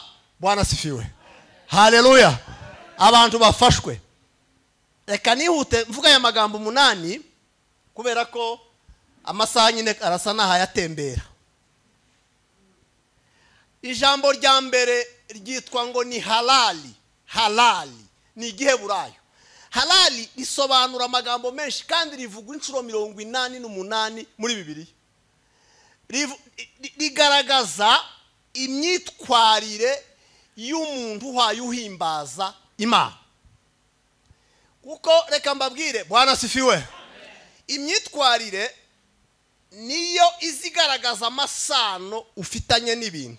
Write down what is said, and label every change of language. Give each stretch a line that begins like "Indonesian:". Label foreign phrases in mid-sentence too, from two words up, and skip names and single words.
Swahili: Bwana sifiwe.
Kinyarwanda: Haleluya. Abantu bafashwe. Reka nihute mvuga aya magambo 8 kubera ko amasaha nyine arasa n'ahayatembera. Ijambo rya mbere ryitwa ngo ni halali. Halali ni igiheburayo. Halali risobanura amagambo menshi kandi rivugwa inshuro 88 muri Bibiliya. Rigaragaza imyitwarire y'umuntu uhimbaza Imana. Kuko reka mbabwire,
Swahili: Bwana sifiwe,
Kinyarwanda: imyitwarire niyo izigaragaza amasano ufitanye n'ibintu.